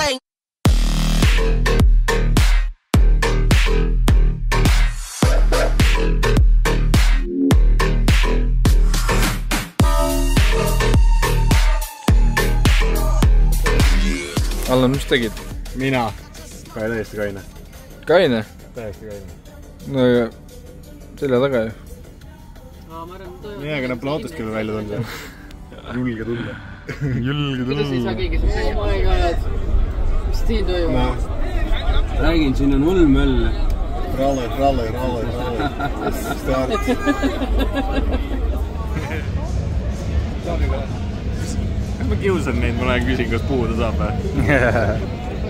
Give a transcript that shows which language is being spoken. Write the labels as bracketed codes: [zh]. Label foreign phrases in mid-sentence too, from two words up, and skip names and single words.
[et] Allan, mis tegid? Mina. Täiesti kaine. Kaine? Täiesti kaine. No ja selja taga ju. Nii, aga näeb autost küll välja tunda. Julge tulla. Kuidas ei saa keegi siin käia? [en] Oh my god. [et] Mis siin toimub? Räägin, siin on hull möll. Ralle. Start. Ma kiusan neid, ma lähen küsin, kas puhuda saab või?